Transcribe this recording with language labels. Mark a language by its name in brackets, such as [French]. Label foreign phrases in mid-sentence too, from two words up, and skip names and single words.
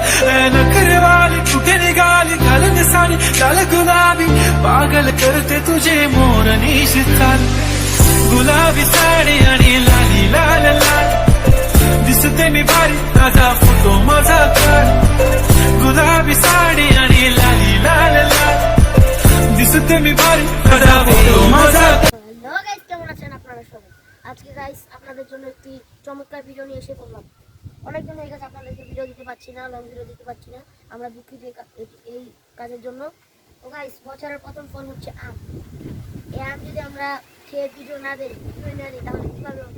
[Marathi] नखरे वाली कुठे निघाली घालून साडी लाल गुलाबी पागल करते तुझे मोरनी शीतल गुलाबी साडी आणि लाली लाल लाल दिसते मी भारी ताजा फोटो माझा काढ गुलाबी साडी आणि लाली लाल लाल दिसते मी भारी ताजा फोटो माझा। [English] hello guys, [Bangla] কেমন আছেন আপনারা সবাই? আজকে গাইস আপনাদের জন্য একটি চমৎকার ভিডিও নিয়ে এসে পড়লাম। অনেকদিন হয়ে গেছে আপনাদেরকে ভিডিও দিতে পারছি না, [English] long video [Bangla] দিতে পারছি না, আমরা দুঃখিত এই কাজের জন্য। তো গাইস, বছরের প্রথম ফল হচ্ছে আম। এই আম যদি আমরা খেয়ে ভিডিও না দিই তাহলে কীভাবে হবে?